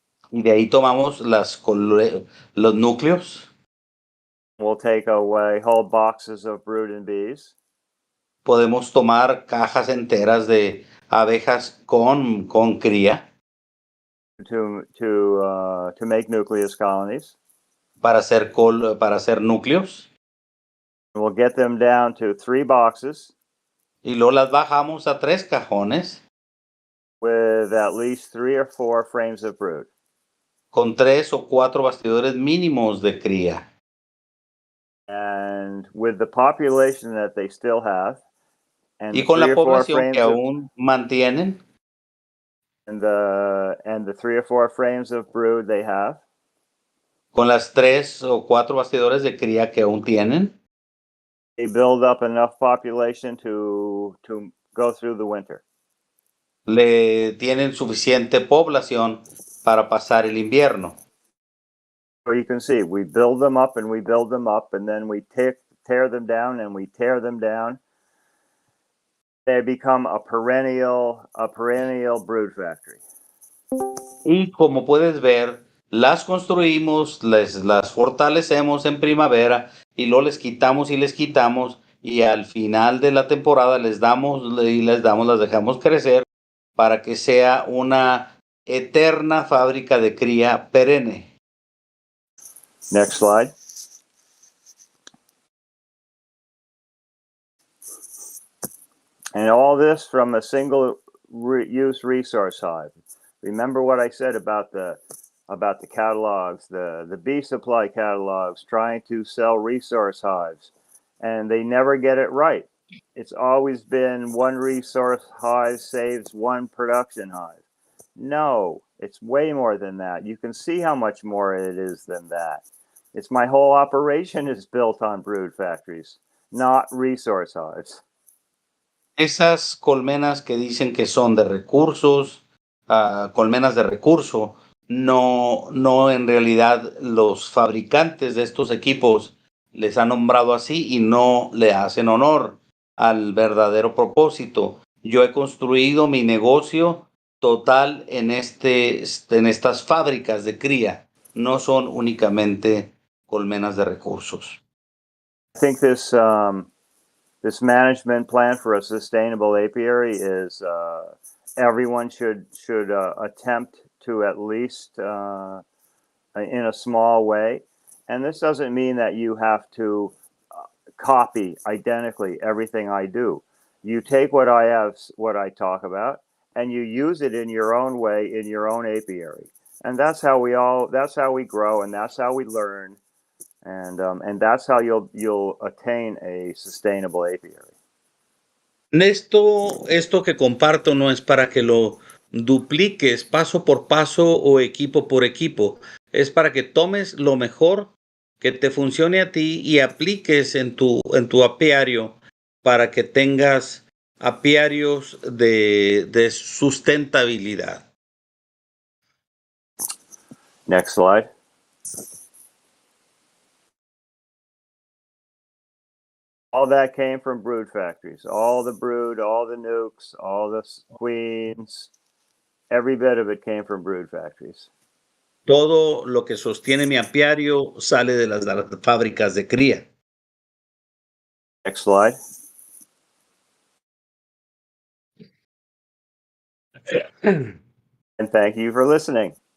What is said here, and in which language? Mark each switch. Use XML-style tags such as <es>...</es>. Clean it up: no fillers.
<es>Y de ahí tomamos los núcleos.</es> <en>We'll take away whole boxes of brood and bees.</en> <es>Podemos tomar cajas enteras de abejas con cría.</es> <en>To make nucleus colonies.</en> <es>Para hacer núcleos.</es> <en>We'll get them down to 3 boxes.</en> <es>Y luego las bajamos a 3 cajones.</es> <en>With at least 3 or 4 frames of brood.</en> <es>Con 3 o 4 bastidores mínimos de cría.</es> <en>And with the population that they still have, and</en> <es>y con la población que aún mantienen,</es> <en>and the 3 or 4 frames of brood they have,</en> <es>con las 3 o 4 bastidores de cría que aún tienen,</es> <en>they build up enough population to go through the winter.</en> <es>Le tienen suficiente población para pasar el invierno.</es> <en>So you can see, we build them up, and then we tear them down, and we tear them down. They become a perennial brood factory.</en> <es>Y como puedes ver, las construimos, las fortalecemos en primavera y luego les quitamos y al final de la temporada las dejamos crecer para que sea una eterna fábrica de cría perenne.</es> <en>Next slide. And all this from a single use resource hive. Remember what I said about the catalogs, the bee supply catalogs trying to sell resource hives, and they never get it right. It's always been one resource hive saves one production hive. No, it's way more than that. You can see how much more it is than that. It's my whole operation is built on brood factories, not resource hives.</en> <es>Esas colmenas que dicen que son de recursos, colmenas de recurso, no en realidad los fabricantes de estos equipos les han nombrado así y no le hacen honor al verdadero propósito. Yo he construido mi negocio total en estas fábricas de cría. No son únicamente colmenas de recursos.</es> <en>I think this management plan for a sustainable apiary is everyone should attempt to, at least in a small way. And this doesn't mean that you have to copy identically everything I do. You take what I talk about, and you use it in your own way in your own apiary. And that's how we grow, and that's how we learn. And that's how you'll attain a sustainable apiary.</en> <es>Esto que comparto no es para que lo dupliques paso por paso o equipo por equipo. Es para que tomes lo mejor que te funcione a ti y apliques en tu apiario para que tengas apiarios de sustentabilidad.</es> <en>Next slide. All that came from brood factories. All the brood, all the nukes, all the queens, every bit of it came from brood factories.</en> <es>Todo lo que sostiene mi apiario sale de las fábricas de cría.</es> <en>Next slide. And thank you for listening.</en>